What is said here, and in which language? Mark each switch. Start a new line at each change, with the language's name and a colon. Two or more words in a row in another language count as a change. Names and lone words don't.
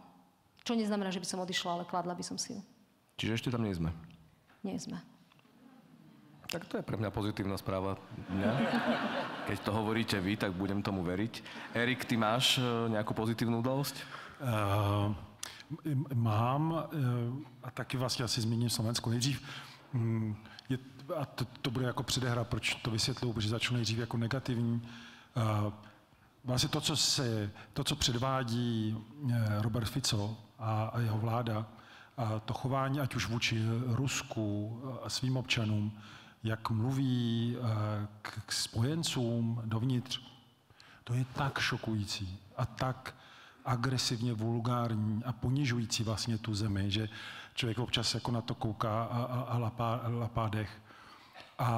Slovak: Čo neznamená, že by som odišla, ale kladla by som si ju. Čiže ešte tam nie sme? Nie sme. Tak to je pre mňa pozitívna správa dňa. Keď to hovoríte vy, tak budem tomu veriť. Erik, ty máš nejakú pozitívnu udalosť?
Czech: Mám, a taky vlastně asi zmíním Slovensku nejdřív. A to bude jako předehra, proč to vysvětluju, protože začnu nejdřív jako negativní. Vlastně to, co předvádí Robert Fico a jeho vláda, a to chování, ať už vůči Rusku a svým občanům, jak mluví k spojencům dovnitř, to je tak šokující a tak agresivně vulgární a ponižující vlastně tu zemi, že člověk občas jako na to kouká a lapá dech.